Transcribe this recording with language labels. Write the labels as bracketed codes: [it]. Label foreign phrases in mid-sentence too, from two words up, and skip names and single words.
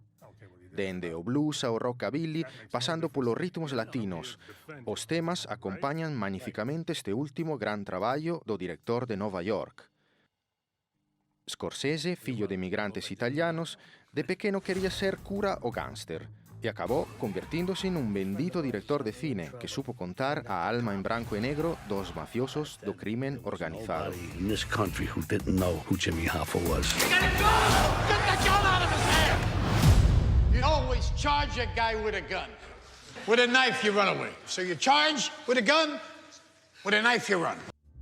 [gl] Dende o blues ao rockabilly, pasando polos ritmos latinos, os temas acompañan magnificamente este último gran traballo do director de Nova York. Scorsese, fillo de emigrantes italianos, de pequeno quería ser cura o gángster, [es] y acabó convirtiéndose en un bendito director de cine que supo contar [gl] a alma [es] en blanco y negro [gl] dos mafiosos do crimen organizado. [en] In this country who didn't know who Jimmy Hoffa was. Get the gun out of his hand! You always charge a guy with a gun. With a knife, you run away. So you charge with a gun, with a knife, you run.